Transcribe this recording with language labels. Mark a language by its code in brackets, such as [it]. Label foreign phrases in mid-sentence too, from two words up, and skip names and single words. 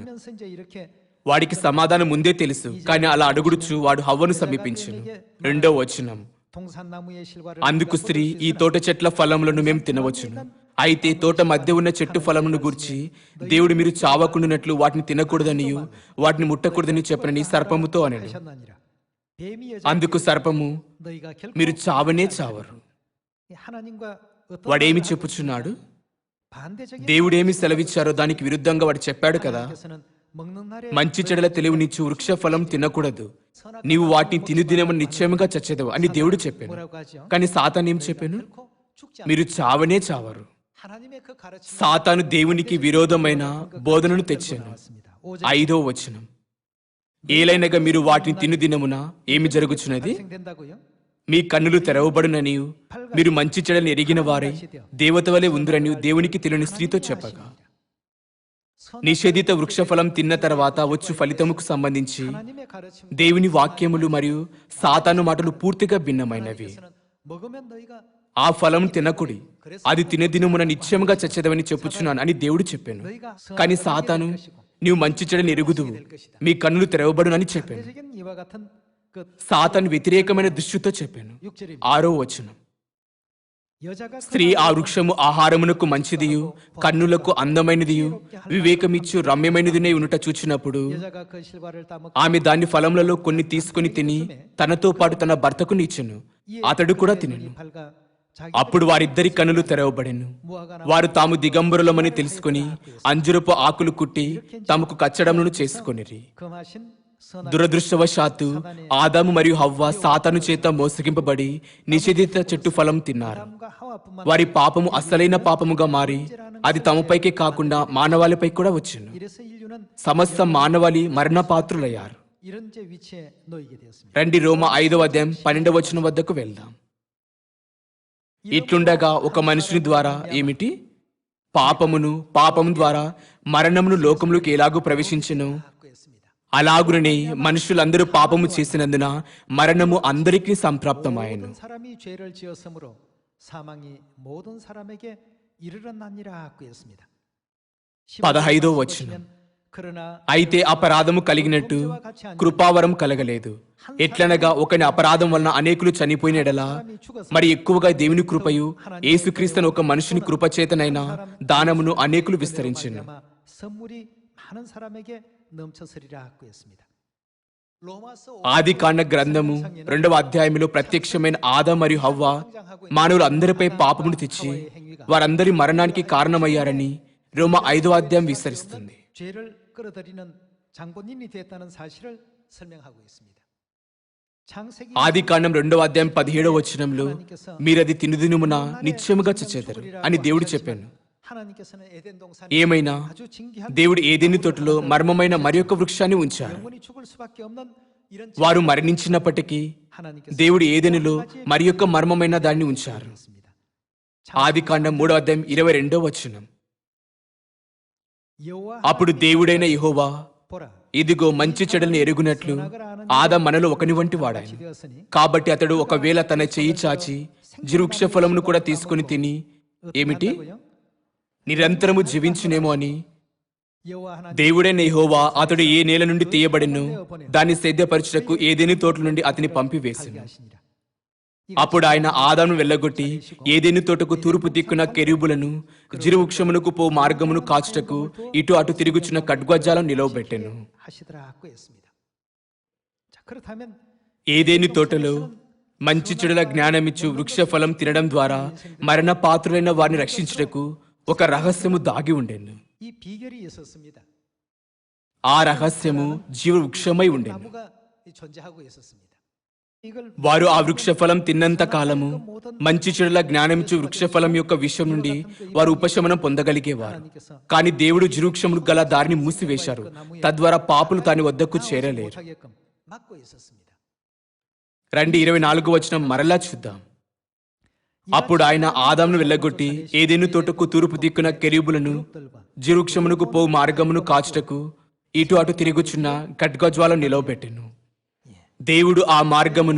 [te] వాడికి సమాధానం ముందే తెలుసు, కానీ అలా అడుగుడుచు వాడు హవ్వను సమీపించెను. 2వ వచనం. అందుకు స్త్రీ, ఈ తోట చెట్ల ఫలములను మేము తినవచ్చును, అయితే తోట మధ్య ఉన్న చెట్టు ఫలమును గూర్చి దేవుడు మీరు చావకుండానట్లు వాటిని తినకూడదనియు వాటిని ముట్టకూడదని చెప్పనని సర్పముతో అనెను. [ko] 뱀이 [te] అందుకు [ko] 여자에게 [te] సర్పము [ko] 너희가 결코 [te] మీరు చావనే [ko] 죽지 [te] చావరు. [ko] 않으리라. 하나님과 어떤 [te] వాడేమి [ko] 말을 하고 [te] చెప్పుచున్నాడు? [ko] 있습니까? 반대적인 [te] దేవుడేమి [ko] 말을 [te] సెలవిచ్చారో దానికి విరుద్ధంగా వాడు చెప్పాడు కదా. [ko] 하나님께서는 먹는 날에 [te] మంచి చెడుల తెలివినిచ్చు వృక్షఫలం తినకూడదు, నీవు వాటిని తినుదినము నిశ్చయముగా చచ్చేదవు అని దేవుడు చెప్పాను. [ko] 뭐라고 하죠? [te] కానీ సాతాను ఏం చెప్పాను? [ko] 결코 죽지 [te] మీరు చావనే చావరు. [ko] 하나님의 그 가르침은 [te] సాతాను దేవునికి విరోధమైన బోధనను తెచ్చాను. [ko] 나왔습니다. [te] 5వ వచనం, ఏలైనగా మీరు వాటిని తినుదినమున ఏమి జరుగుచున్నది? [ko] 생된다고요? [te] మీ కన్నులు తెరవబడుననియు మీరు మంచి చెడులను ఎరిగిన వారై దేవత వలె ఉందురని దేవునికి తెలియని స్త్రీతో చెప్పగా, నిషేధిత వృక్షఫలం తిన్న తర్వాత వచ్చు ఫలితముకు సంబంధించి [ko] 하나님의 가르침 [te] దేవుని వాక్యములు మరియు సాతాను మాటలు పూర్తిగా భిన్నమైనవి. [ko] 먹으면 너희가 [te] ఆ ఫలం తినకుడి, అది తినదినమున నిశ్చయముగా చచ్చేదవని చెప్పుచున్నాను అని దేవుడు చెప్పాను. కానీ సాతాను, నీవు మంచి చెడుని ఎరుగుదువు, మీ కన్నులు తెరవబడునని చెప్పాను. [ko] 반대적인 이와 같은 그 [te] సాతాను వ్యతిరేకమైన దృష్టితో చెప్పాను. [ko] 6절입니다. [te] 6వ వచనం, [ko] 여자가 [te] స్త్రీ ఆ వృక్షము ఆహారమునకు మంచిదియు కన్నులకు అందమైనదియు వివేకమిచ్చు రమ్యమైనదినే ఉండుట చూచినప్పుడు [ko] 여자가 그 실과를 따먹고 [te] ఆమె దాని ఫలములలో కొన్ని తీసుకుని తిని తనతో పాటు తన భర్తకు నిచ్చెను, అతడు కూడా తినెను. [ko] 발과 자기 [te] అప్పుడు వారిద్దరి కన్నులు తెరవబడెను. [ko] 무화과 [te] వారు తాము దిగంబరులమని తెలుసుకుని అంజురపు ఆకులు కుట్టి తమకు కచ్చడములను చేసుకొనిరి. [ko] 금하신 선악 [te] దురదృష్టవశాత్తు ఆదాము మరియు హవ్వ సాతాను చేత మోసగింపబడి నిషేధిత చెట్టు ఫలం తిన్నారు. [ko] 과 하와뿐만 [te] వారి పాపము అసలైన పాపముగా మారి అది తమపైకే కాకుండా మానవాళిపై కూడా వచ్చింది. [ko] 이래서 인류는 [te] సమస్త మానవాళి మరణపాత్రులయ్యారు. [ko] 이런 제 위치에 놓이게 되었습니다. [te] రండి రోమ 5వ అధ్యాయం 12వ వచనం వద్దకు వెళ్దాం. ఇట్లుండగా ఒక మనుషుని ద్వారా ఏమిటి? పాపము ద్వారా మరణమును లోకములోకి ఎలాగూ ప్రవేశించెను, [ko] 했습니다. [te] అలాగుననే మనుషులందరూ పాపము చేసినందున మరణము అందరికీ సంప్రాప్తమాయెను. [ko] 모든 사람이 죄를 지었으므로 사망이 모든 사람에게 이르렀나니라 하고 했습니다. [te] 15వ వచనం, [ko] 그러나 [te] అయితే అపరాధము కలిగినట్టు కృపావరం కలగలేదు. ఎట్లనగా ఒకని అపరాధం వలన అనేకులు చనిపోయిన ఎడల మరి ఎక్కువగా దేవుని కృపయు యేసుక్రీస్తును ఒక మనుషుని కృపచేతనైనా దానమును అనేకులు విస్తరించెను. [ko] 아마 선물이 많은 사람에게 넘쳐서리라 하고 했습니다. 로마서 [te] ఆది కాండ గ్రంథము 2వ అధ్యాయంలో ప్రత్యక్షమైన ఆదాము మరియు హవ్వ మానవులు అందరిపై పాపమును తెచ్చి వారందరి మరణానికి కారణమయ్యారని రోమ 5వ అధ్యాయం విస్తరిస్తుంది. [ko] 죄를 끌어들이는 장본인이 됐다는 사실을 설명하고 있습니다. 창세기 [te] ఆది కాండం 2వ అధ్యాయం 17వ వచనంలో మీరది తినుదినమున నిశ్చయముగా చచ్చేదరు అని దేవుడు చెప్పాను. [ko] 하나님께서는 에덴 동산에 [te] ఏమైనా [ko] 아주 징기한 [te] దేవుడు ఏదెని తోటలో మర్మమైన మరి ఒక వృక్షాన్ని ఉంచారు. [ko] 영원히 죽을 수밖에 없는 이런 [te] వారు మరణించినప్పటికీ [ko] 하나님께서 [te] దేవుడు ఏదెనిలో మరి యొక్క మర్మమైన దాన్ని ఉంచారు. [ko] 했습니다. [te] ఆది కాండం 3వ అధ్యాయం 22వ వచనం, [ko] 여호와 [te] అప్పుడు దేవుడైన యెహోవా [ko] 보라 [te] ఇదిగో మంచి చెడులను ఎరుగునట్లు ఆదాము మనలో ఒకని వంటి వాడాయన. [ko] 되었으니 [te] కాబట్టి అతడు ఒకవేళ తన చెయ్యి చాచి వృక్ష ఫలమును కూడా తీసుకుని తిని ఏమిటి నిరంతరము జీవించునేమో అని [ko] 여호와 하나님 [te] దేవుడైన యెహోవా అతడు ఏ నేల నుండి తీయబడినో దాన్ని సేద్యపరచుటకు ఏదేని తోట నుండి అతని పంపివేసెను. [ko] 하시니라. [te] అప్పుడు ఆయన ఆదామును వెళ్ళగొట్టి ఏదేని తోటకు తూర్పు దిక్కున కెరూబులను వృక్షమునకు పో మార్గమును కాచుటకు ఇటు అటు తిరుగుచున్న ఖడ్గజాలం నిలవబెట్టెను. [ko] 하시더라 하고 했습니다. 자, 그렇다면 [te] ఏదేని తోటలో మంచి చెడుల జ్ఞానమిచ్చు వృక్ష ఫలం తినడం ద్వారా మరణ పాత్రులైన వారిని రక్షించుటకు ఒక రహస్యము దాగి ఉండెను. [ko] 이 비결이 있었습니다. [te] ఆ రహస్యము జీవ వృక్షమై ఉండెను. [ko] 나무가 존재하고 있었습니다. 이걸 [te] వారు ఆ వృక్ష ఫలం తిన్నంత కాలము మంచి చెడుల జ్ఞానమిచ్చు వృక్ష ఫలం యొక్క విషయం నుండి వారు ఉపశమనం పొందగలిగేవారు. కానీ దేవుడు జీవవృక్షములు గల దారిని మూసివేశారు, తద్వారా పాపులు దాని వద్దకు చేరలేరు. [ko] 못하게끔 막고 있었습니다. [te] రండి 24వ వచనం మరలా చూద్దాం. అప్పుడు ఆయన ఆదామును వెళ్ళగొట్టి ఏదేను తోటకు తూర్పు దిక్కున కెరూబులను జీవవృక్షమునకు పో మార్గమును కాచుటకు ఇటు అటు తిరుగుచున్న ఖడ్గజ్వాలను నిలవబెట్టెను. దేవుడు ఆ మార్గమును